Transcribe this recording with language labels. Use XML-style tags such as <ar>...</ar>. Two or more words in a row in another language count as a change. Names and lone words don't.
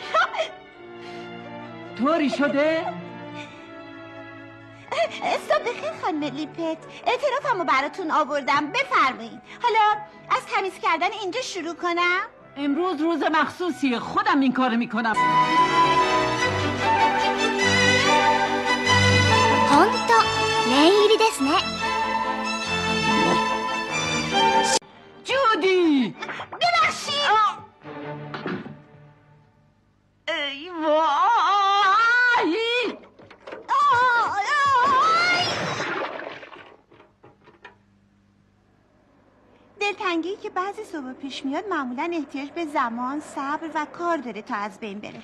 <fa>طوری شده؟ صبح بخیر خانم لیپت. اعترافمو براتون آوردم، بفرمایید. حالا از تمیز کردن اینجا شروع کنم؟ امروز روز مخصوصیه، خودم این کارو میکنم.</fa> <ja>ほんと念入りですね</ja> <fa>جودی ببخشید. ای وای. دلتنگی که بعضی صبح پیش میاد معمولا احتیاج به زمان، صبر و کار داره تا از بین بره.</fa>